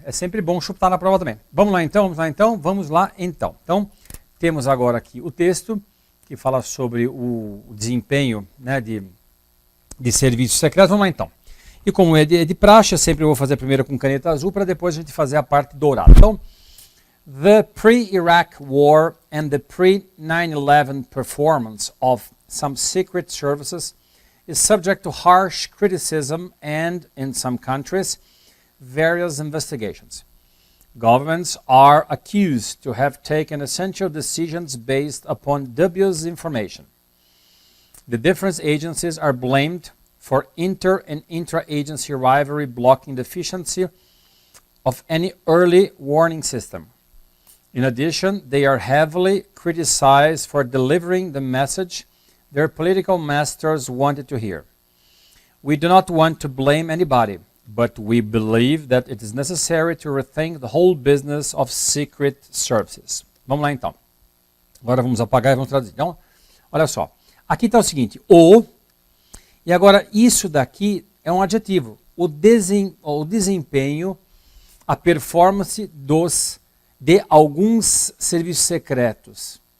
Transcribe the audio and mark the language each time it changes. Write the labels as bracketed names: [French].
[Portuguese] É sempre bom chutar na prova também. Vamos lá então, vamos lá então. Então, temos agora aqui o texto que fala sobre o desempenho, né, de serviços secretos. Vamos lá então. E como é de praxe, eu sempre vou fazer primeiro com caneta azul para depois a gente fazer a parte dourada. Então, [English] the pre-Iraq war and the pre-9/11 performance of some secret services is subject to harsh criticism and, in some countries, various investigations. Governments are accused to have taken essential decisions based upon dubious information. The different agencies are blamed for inter- and intra-agency rivalry blocking the efficiency of any early warning system. In addition, they are heavily criticized for delivering the message their political masters wanted to hear. We do not want to blame anybody, but we believe that it is necessary to rethink the whole business of secret services. [Portuguese] Vamos lá então. Agora vamos apagar e vamos traduzir. Então, olha só. Aqui está o seguinte, e agora, isso daqui é um adjetivo. O desempenho, a performance de alguns serviços secretos.